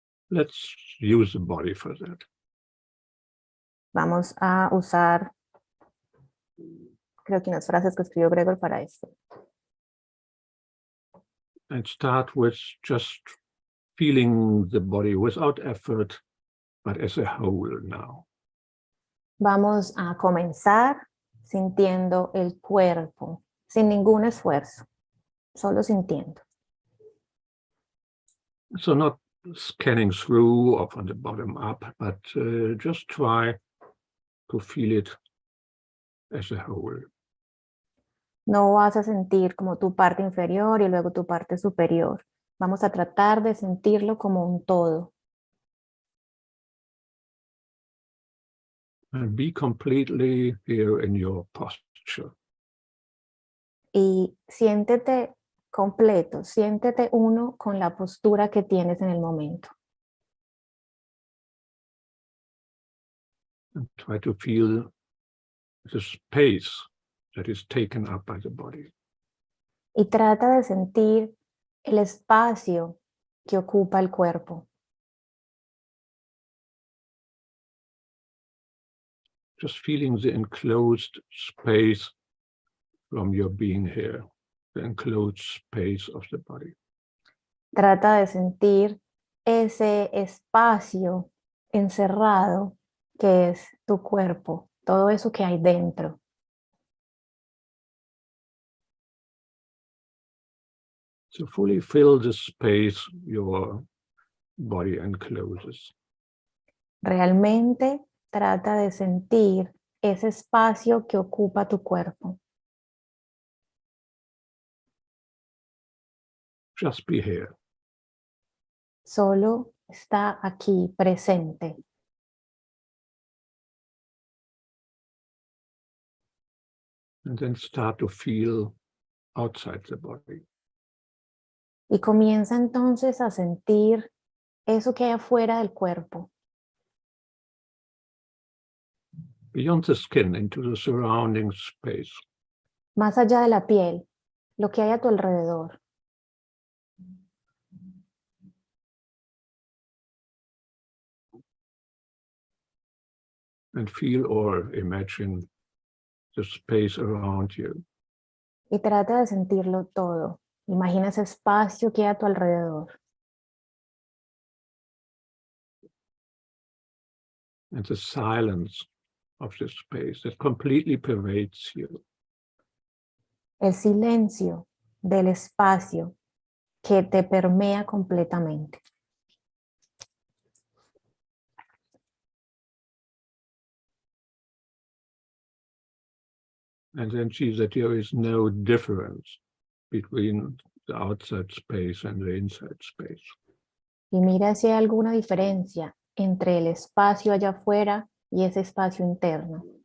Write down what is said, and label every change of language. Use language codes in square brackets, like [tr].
[en] Let's use the body for that. [es] Vamos a usar, creo que unas frases que escribió Gregor para esto. [en] And start with just feeling the body without effort, but as a whole now. [es] Vamos a comenzar sintiendo el cuerpo, sin ningún esfuerzo, solo sintiendo. [en] So not scanning through or from the bottom up, but just try to feel it as a whole. [es] No vas a sentir como tu parte inferior y luego tu parte superior. Vamos a tratar de sentirlo como un todo. [en] And be completely here in your posture. [es] y siéntete completo, siéntete uno con la postura que tienes en el momento. [en] And try to feel the space that is taken up by the body. [es] Y trata de sentir el espacio que ocupa el cuerpo. [en] Just feeling the enclosed space from your being here, the enclosed space of the body. [es] Trata de sentir ese espacio encerrado que es tu cuerpo, todo eso que hay dentro. [en] So fully fill the space your body encloses. [es] Realmente trata de sentir ese espacio que ocupa tu cuerpo. [en] Just be here. [es] Solo está aquí presente. [en] And then start to feel outside the body. [es] Y comienza entonces a sentir eso que hay afuera del cuerpo. [en] Beyond the skin, into the surrounding space. [es] Más allá de la piel, lo que hay a tu alrededor. [en] And feel or imagine the space around you. [es] Y trata de sentirlo todo. Imagina ese espacio que hay a tu alrededor. [en] And the silence of the space that completely pervades you. [es] El silencio del espacio que te permea completamente. [en] And then see that there is no difference between the outside space and the inside space. [es] Y mira si hay alguna diferencia entre el espacio allá afuera y ese espacio interno.